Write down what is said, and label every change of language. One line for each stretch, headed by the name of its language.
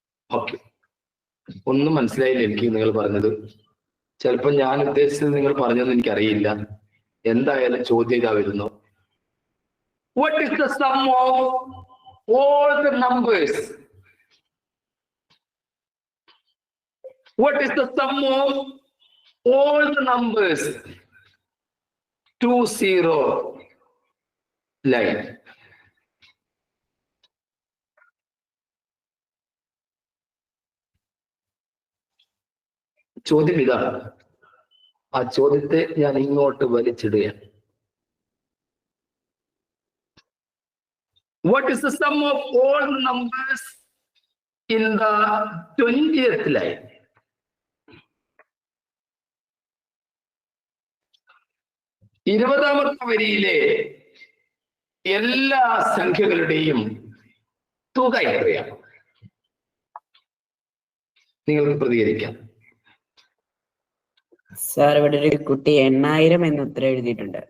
Malayalam: Okay, ഒന്നും മനസ്സിലായില്ല എനിക്ക് നിങ്ങൾ പറഞ്ഞത്. ചിലപ്പോൾ ഞാൻ ഉദ്ദേശിച്ചത് നിങ്ങൾ പറഞ്ഞതെന്ന് എനിക്കറിയില്ല. എന്തായാലും ചോദ്യം ഇതാ വരുന്നു.
English: What is the sum of all the numbers? What is the sum of all the numbers? 20 line.
Malayalam: ചോദ്യം ഇതാണ്. ആ ചോദ്യത്തെ ഞാൻ ഇങ്ങോട്ട് വലിച്ചിടുകയാണ്.
English: What is the sum of all the numbers in the 20th line?
Malayalam: ഇരുപതാമത്തെ വരിയിലെ എല്ലാ സംഖ്യകളുടെയും തുക എത്രയാണ്? നിങ്ങൾക്ക് പ്രതികരിക്കാം. സാർ, ഇവിടെ ഒരു കുട്ടി 8000 എന്ന് ഉത്തരം എഴുതിയിട്ടുണ്ട്.